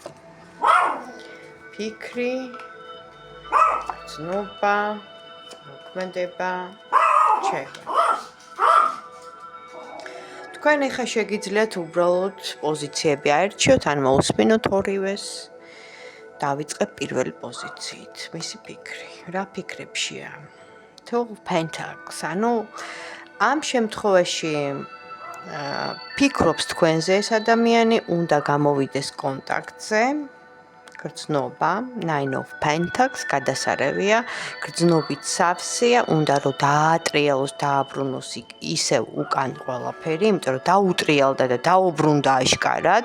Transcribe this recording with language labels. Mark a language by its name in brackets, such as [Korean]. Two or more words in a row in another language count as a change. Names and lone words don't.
[Georgian] ფიქრი, გრძნობა, მოქმედება, რჩევა. თქვენ ახლა შეგიძლიათ უბრალოდ პოზიციები აერჩიოთ, ან მოусმინოთ ორივეს. დავიწყებ პირველი პოზიციით, მისი ფიქრი. რა ფიქრებშია? [English] Two of Pentacles. [Georgian] ანუ ამ შემთხვევაში ფიქრობს თქვენზე ეს ადამიანი, უნდა გამოვიდეს კონტაქტზე. გრძნობა, [English] Nine of Pentacles, [Georgian] გადასარევია, გრძნობით სავსეა, უნდა რომ დაატრიალოს, დააბრუნოს ისევ უკან ყველაფერი, იმიტომ რომ დაუტრიალდა და დაუბრუნდა აშკარად.